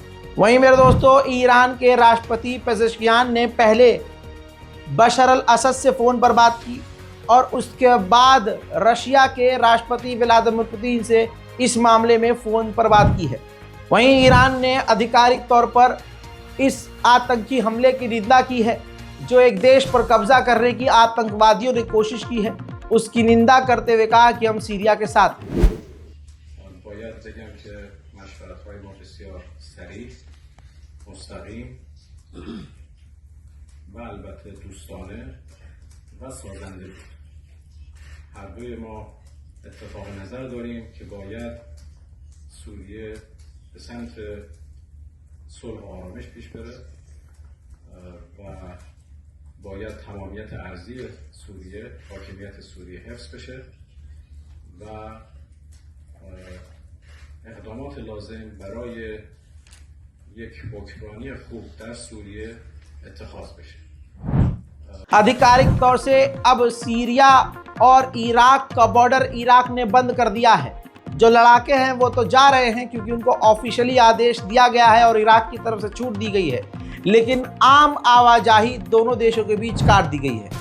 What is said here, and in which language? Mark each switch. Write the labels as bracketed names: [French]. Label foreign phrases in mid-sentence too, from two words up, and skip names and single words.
[Hindi] वहीं मेरे दोस्तों, ईरान के राष्ट्रपति पेजेश्कियान ने पहले बशर अल असद से फ़ोन पर बात की और उसके बाद रशिया के राष्ट्रपति व्लादिमीर पुतिन से इस मामले में फ़ोन पर बात की है। वहीं ईरान ने आधिकारिक तौर पर इस आतंकी हमले की निंदा की है जो एक देश पर कब्जा करने की आतंकवादियों ने कोशिश की है, उसकी निंदा करते हुए कहा कि हम सीरिया के साथ हैं। [Persian] هر دوی ما اتفاق نظر داریم که باید سوریه به سمت صلح و آرامش پیش بره و باید تمامیت ارضی سوریه، حاکمیت سوریه حفظ بشه و اقدامات لازم برای یک حکمرانی خوب در سوریه اتخاذ بشه। [Hindi] आधिकारिक तौर से अब सीरिया और इराक का बॉर्डर इराक ने बंद कर दिया है। जो लड़ाके हैं वो तो जा रहे हैं क्योंकि उनको ऑफिशियली आदेश दिया गया है और इराक की तरफ से छूट दी गई है, लेकिन आम आवाजाही दोनों देशों के बीच काट दी गई है।